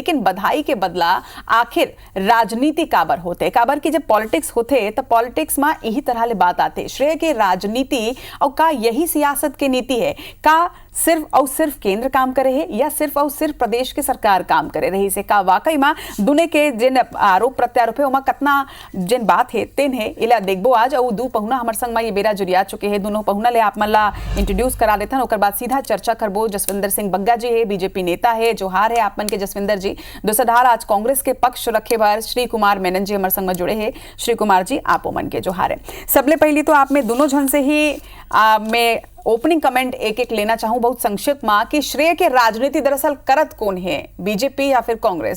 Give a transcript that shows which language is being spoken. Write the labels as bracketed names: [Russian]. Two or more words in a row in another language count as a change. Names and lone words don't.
[Chhattisgarhi] लेकिन बधाई के बदला आखिर राजनीति काबर होते, काबर की जब पॉलिटिक्स होते तो पॉलिटिक्स में यही तरह ले बात आते श्रेय के राजनीति और का यही सियासत के नीति है। का सिर्फ और सिर्फ केंद्र काम करे है या सिर्फ और सिर्फ प्रदेश के सरकार काम करे रही से, का वाकई में दुने के जिन आरोप प्रत्यारोप है उमा कितना जिन बात है तेन है इला देखबो आज। और 2 पहुना हमर संग में ये बेरा जुड़िया चुके हैं। दोनों पहुना ले आप मन ला इंट्रोड्यूस करा देथन, ओकर बाद सीधा चर्चा करबो। जसविंदर सिंह बग्गा जी है, बीजेपी नेता है, जोहार है आप मन के जसविंदर जी। दूसरा ढाल आज कांग्रेस के पक्ष रखे बार श्री कुमार मेनन जी हमर संग में जुड़े हैं। श्री कुमार जी आपो मन के जोहार है। सबले पहली तो आप में दोनों जन से ही मैं [English] opening comment [Chhattisgarhi] एक लेना चाहूं बहुत संक्षिप्त में कि श्रेय के राजनीति दरअसल करत कौन है, बीजेपी या फिर कांग्रेस?